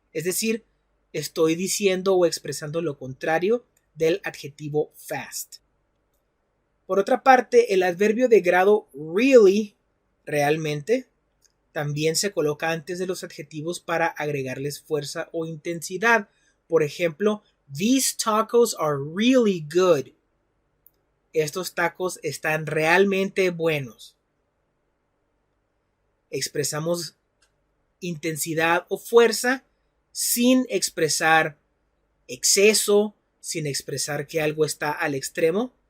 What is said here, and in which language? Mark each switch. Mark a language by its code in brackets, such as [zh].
[es] Es decir, estoy diciendo o expresando lo contrario del adjetivo fast. Por otra parte, el adverbio de grado really, realmente, también se coloca antes de los adjetivos para agregarles fuerza o intensidad. Por ejemplo, [en] these tacos are really good. [es] Estos tacos están realmente buenos. Expresamos intensidad o fuerza sin expresar exceso, sin expresar que algo está al extremo.